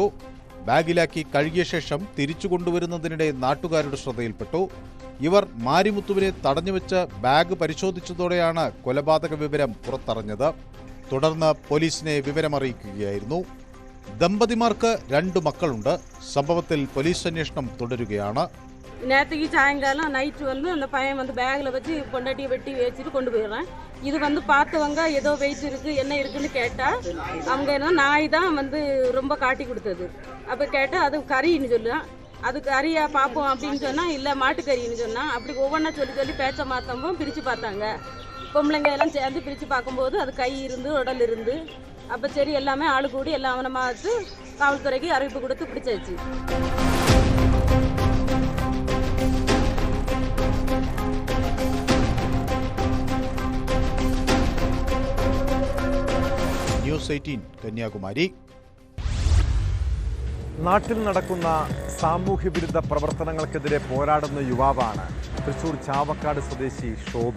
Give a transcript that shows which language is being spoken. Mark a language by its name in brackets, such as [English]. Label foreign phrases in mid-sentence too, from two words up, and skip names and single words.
[Malayalam] ബാഗിലാക്കി കഴുകിയ ശേഷം തിരിച്ചു കൊണ്ടുവരുന്നതിനിടെ നാട്ടുകാരുടെ ശ്രദ്ധയിൽപ്പെട്ടു. ഇവർ മാരിമുത്തുവിനെ തടഞ്ഞുവെച്ച് ബാഗ് പരിശോധിച്ചതോടെയാണ് കൊലപാതക വിവരം പുറത്തറിഞ്ഞത്. തുടർന്ന് പോലീസിനെ വിവരമറിയിക്കുകയായിരുന്നു. ദമ്പതിമാർക്ക് 2 മക്കളുണ്ട്. സംഭവത്തിൽ പോലീസ് അന്വേഷണം തുടരുകയാണ്. [Tamil] நேற்றுக்கு சாயங்காலம் நைட்டு அந்த பையன் பேக்கில் வச்சு பொண்டாட்டியை வெட்டி வச்சுட்டு கொண்டு போயிடுறேன். இது பார்த்தவங்க ஏதோ வெயிட் இருக்குது என்ன இருக்குன்னு கேட்டால் அவங்க என்ன நாய் தான் ரொம்ப காட்டி கொடுத்தது. அப்போ கேட்டால் அது கறின்னு சொல்லுவேன். அது கறியா பார்ப்போம் அப்படின்னு சொன்னால் இல்லை மாட்டுக்கறின்னு சொன்னால் அப்படி ஒவ்வொன்றா சொல்லி பேச்ச மாற்றம்போ பிரித்து பார்த்தாங்க. பொம்பளைங்க எல்லாம் சேர்ந்து பிரித்து பார்க்கும்போது அது கை இருந்து உடல் இருந்து அப்போ சரி எல்லாமே ஆளு கூடி எல்லாம் அவனமாத்து காவல்துறைக்கு அறிவிப்பு கொடுத்து பிடிச்சாச்சு. [Malayalam] ന്യൂസ് 18 കന്യാകുമാരി. നാട്ടിൽ നടക്കുന്ന സാമൂഹ്യവിരുദ്ധ പ്രവർത്തനങ്ങൾക്കെതിരെ പോരാടുന്ന യുവാവാണ് തൃശൂർ ചാവക്കാട് സ്വദേശി ഷോബി.